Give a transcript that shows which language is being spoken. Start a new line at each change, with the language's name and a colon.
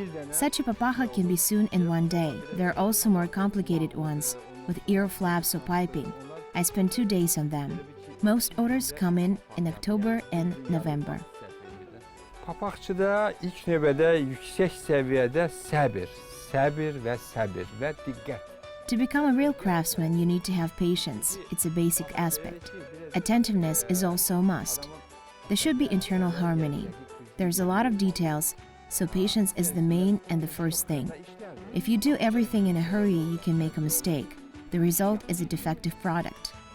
English: Such a papakha can be sewn in one day. There are also more complicated ones, with ear flaps or piping. I spend 2 days on them. Most orders come in October and November.
Azerbaijani: Papaqçıda ilk növbədə yüksək səviyyədə səbir və diqqət.
English: To become a real craftsman, you need to have patience. It's a basic aspect. Attentiveness is also a must. There should be internal harmony. There's a lot of details, so patience is the main and the first thing. If you do everything in a hurry, you can make a mistake. The result is a defective product.